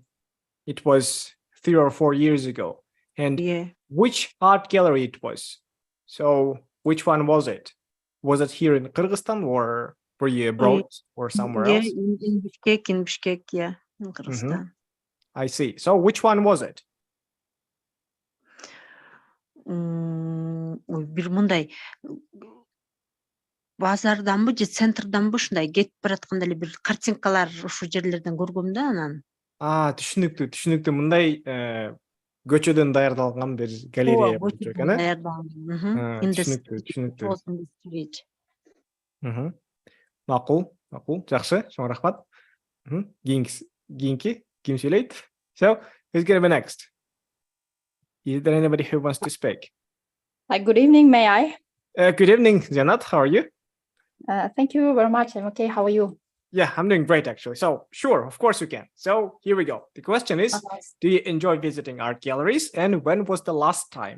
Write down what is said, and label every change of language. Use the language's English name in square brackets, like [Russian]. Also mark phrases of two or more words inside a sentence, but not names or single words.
[English] It was 3 or 4 years ago. And which art gallery it was? So which one was it? Was it here in Kyrgyzstan, or were you abroad or somewhere else? In Bishkek, yeah, in Kyrgyzstan. I see. So which one was it? [Kyrgyz] Бир мындай базарданбы же центрданбы ушундай кетип баратканда эле бир картинкалар ушу жерлерден көргөм да анан. Түшүнүктүү. Мындай көчөдөн даярдалган бир галерея болуп экен, э? Түшүнүктүү. Макул. Жакшы, чоң рахмат. Кийинки ким сүйлөйт? [English] So, who's gonna be next? Is there anybody who wants to speak? Good evening, may I? Good evening, Janat. How are you? Thank you very much. I'm okay. How are you? Yeah, I'm doing great, actually. So, sure, of course you can. So, here we go. The question is, do you enjoy visiting art galleries? And when was the last time?